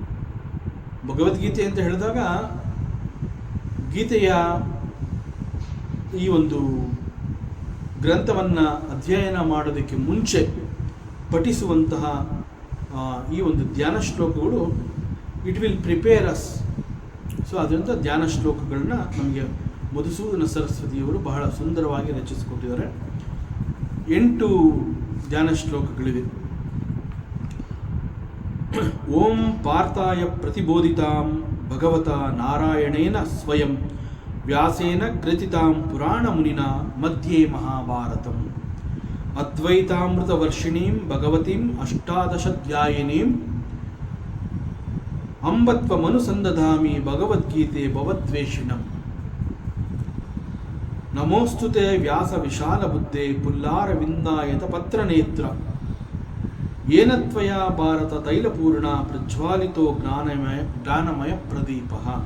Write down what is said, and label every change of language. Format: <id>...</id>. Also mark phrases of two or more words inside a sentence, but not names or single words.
<kn>ಭಗವದ್ಗೀತೆ ಅಂತ ಹೇಳಿದಾಗ ಗೀತೆಯ ಈ ಒಂದು ಗ್ರಂಥವನ್ನು ಅಧ್ಯಯನ ಮಾಡೋದಕ್ಕೆ ಮುಂಚೆ ಪಠಿಸುವಂತಹ ಈ ಒಂದು ಧ್ಯಾನ ಶ್ಲೋಕಗಳು</kn> <en>it will prepare us.</en> <kn>ಸೊ ಅದರಿಂದ ಧ್ಯಾನ ಶ್ಲೋಕಗಳನ್ನ ನಮಗೆ ಮಧುಸೂದನ ಸರಸ್ವತಿಯವರು ಬಹಳ ಸುಂದರವಾಗಿ ರಚಿಸಿಕೊಟ್ಟಿದ್ದಾರೆ. 8 ಧ್ಯಾನ ಶ್ಲೋಕಗಳಿವೆ.</kn> <sa>ಓಂ ಪಾರ್ಥಾಯ ಪ್ರತಿಬೋಧಿತಾಂ ಭಗವತ ನಾರಾಯಣೇನ ಸ್ವಯಂ ವ್ಯಾಸೇನ ಗ್ರಥಿತಾಂ ಪುರಾಣ ಮುನಿನ ಮಧ್ಯೆ ಮಹಾಭಾರತಂ ಅದ್ವೈತಾಮೃತ ವರ್ಷಿಣೀಂ ಭಗವತೀಂ ಅಷ್ಟಾದಶಾಧ್ಯಾಯಿನೀಂ ಅಂಬತ್ವಮನುಸಂದಧಾಮಿ ಭಗವದ್ಗೀತೆ ಭವದ್ವೇಷಿಣಂ ನಮೋಸ್ತುತೆ ವ್ಯಾಸ ವಿಶಾಲ ಬುದ್ಧೆ ಪುಲ್ಲಾರವಿಂದಾಯತ ಪತ್ರನೇತ್ರ ಏನ ತ್ವಯಾ ಭಾರತ ತೈಲಪೂರ್ಣ ಪ್ರಜ್ವಾಲಿತೋ ಜ್ಞಾನಮಯ ಪ್ರದೀಪಃ</sa>